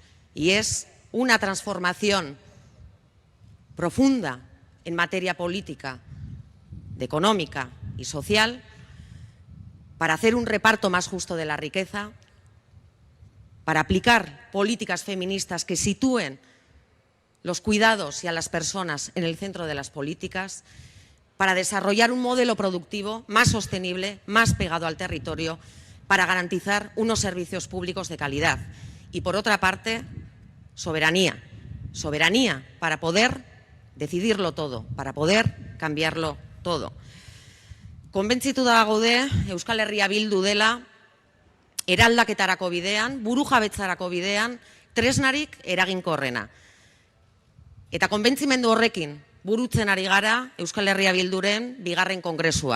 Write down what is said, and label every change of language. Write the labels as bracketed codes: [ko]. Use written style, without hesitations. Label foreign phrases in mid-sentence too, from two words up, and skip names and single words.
[es] Y es una transformación profunda en materia política, económica y social, para hacer un reparto más justo de la riqueza, para aplicar políticas feministas que sitúen los cuidados y a las personas en el centro de las políticas, para desarrollar un modelo productivo más sostenible, más pegado al territorio, para garantizar unos servicios públicos de calidad. Y por otra parte, soberanía. Soberanía para poder decidirlo todo, para poder cambiarlo todo. [eu] Konbentzituta gaude Euskal Herria Bildu dela eraldaketarako bidean, burujabetzarako bidean, tresnarik eraginkorrena. Eta konbentzimendu horrekin burutzen ari gara Euskal Herria Bilduren 2.